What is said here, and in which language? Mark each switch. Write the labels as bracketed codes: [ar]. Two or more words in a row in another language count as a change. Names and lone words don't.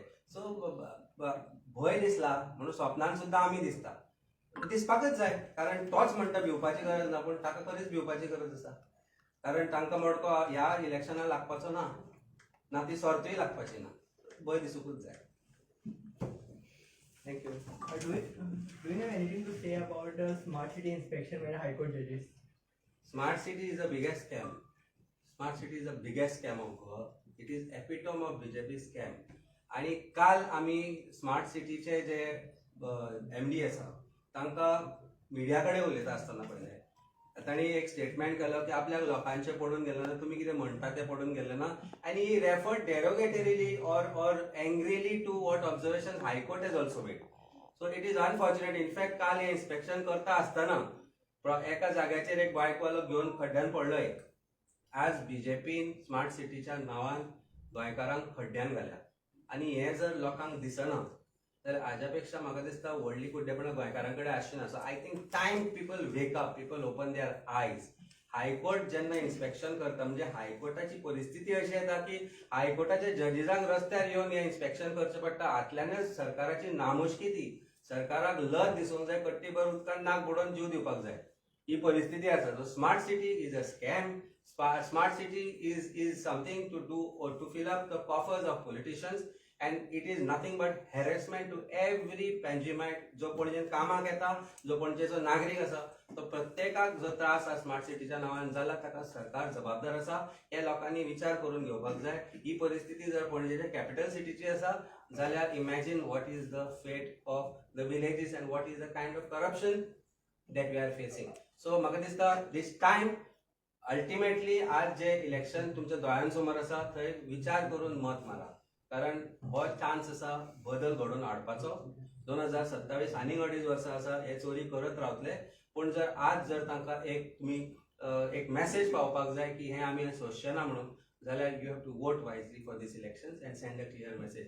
[kok] सो भंय दिसला म्हणून स्वप्नान सुद्दां आमी दिसता, दिसपाकच जाय. कारण तोच म्हणटा भिवपाची गरज ना, पूण ताका खरीच भिवपाची गरज आसा. कारण तांकां मडको ह्या इलेक्शनाक लागपाचो ना ती सर्तूय लागपाची ना. भंय दिसूंकूच जाय. [en] Thank you. Do you have anything to say about the smart city inspection by the High Court judges? Smart city is the biggest scam. Smart city is the biggest scam of Goa. It is epitome of BJP scam. [kok] आणि काल आम्ही स्मार्ट सिटीचे जे MD आसा तांकां मिडिया कडेन उलयता आसतना पळयलें. तांणी एक स्टेटमेंट केलो की आपल्या लोकांचे पडून गेले ना, तुमी कितें म्हणटा ते पडून गेले ना. [en] आणि he referred derogatorily or angrily to what observation High Court has also made. So it is unfortunate. In fact [kok] काल हे इन्स्पेक्शन करता आसतना एका जाग्याचेर एक बायकवालो घेवन खड्ड्यान पडलोय. आज बीजेपीन स्मार्ट सिटीच्या नांवान गोंयकारांक खड्ड्यान घाल्या आणि हे जर लोकांक दिसना तर हाज्यापेक्षा म्हाका दिसता व्हडली कुड्डेपणां गोंयकारां कडेन आसची ना. [en] so I think time people wake up, people open their eyes. [kok] हायकोर्ट जेन्ना इन्स्पेक्शन करता म्हणजे हायकोर्टाची परिस्थिती अशी येता की हायकोर्टाच्या जजीसांक रस्त्यार येवन हे इन्स्पेक्शन करचें पडटा. हातल्यानच सरकाराची नामुश्की ती. सरकाराक लज दिसूंक जाय, कट्टीभर उदकान नाक बुडोवन जीव दिवपाक जाय, ही परिस्थिती आसा. [en] so smart city is a scam. Smart city is something to do or to fill up the coffers of politicians, and it is nothing but harassment to every Panjimite [kok] जो पणजेन कामाक येता, जो पणजेचो नागरीक आसा, तो प्रत्येकाक जो त्रास आसा स्मार्ट सिटीच्या नांवान जाला ताका सरकार जबाबदार आसा. हे लोकांनी विचार करून घेवपाक जाय. ही परिस्थिती जर पणजेच्या कॅपिटल सिटीची आसा जाल्यार [en] imagine what is the fate of the villages and what is the kind of corruption that we are facing. [kok] सो म्हाका दिसता [en] this time [kok] अल्टिमेटली आज जे इलेक्शन तुमच्या दोळ्यांसमोर आसा थंय विचार करून मत मारा. कारण हो चान्स आसा बदल घडोवन हाडपाचो. 2027 आनीक 2.5 वर्सां आसा, हे चोरी करत रावतले. पूण जर आज जर तांकां तुमी एक मेसेज पावोवपाक जाय की हे आमी सोंसचे ना म्हणून, जाल्यार [en] you have to vote wisely for these elections and send a clear message.